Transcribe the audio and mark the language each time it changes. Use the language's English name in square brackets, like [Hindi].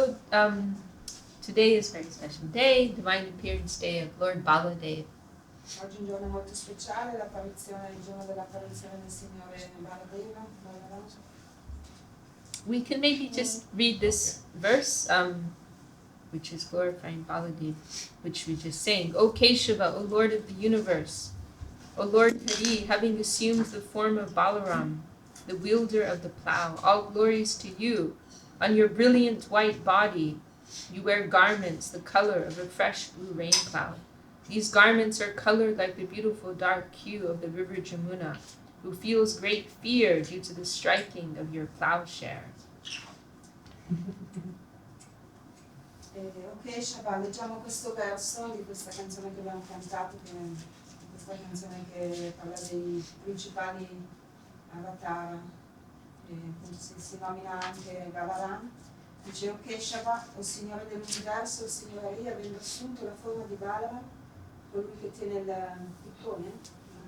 [English] Today is a very special day, Divine Appearance Day of Lord Baladeva. [Italian] Oggi è un giorno molto speciale, il giorno dell'apparizione del Signore Baladeva. [English] We can maybe just read this verse, which is glorifying Baladeva, which we just sang. O Keshava, O Lord of the universe, O Lord Hari, having assumed the form of Balaram, the wielder of the plow, all glories to you. On your brilliant white body, you wear garments the color of a fresh blue rain cloud. These garments are colored like the beautiful dark hue of the river Jamuna, who feels great fear due to the striking of your plowshare. [Italian] Ok, Shabbat, leggiamo questo verso di questa canzone che abbiamo cantato, questa canzone che parla dei principali avatar, si nomina anche Balaram. Dice, ok, Shabbat, o Signore dell'universo, o Signore Ari, avendo assunto la forma di Balaram, colui che tiene il piccone.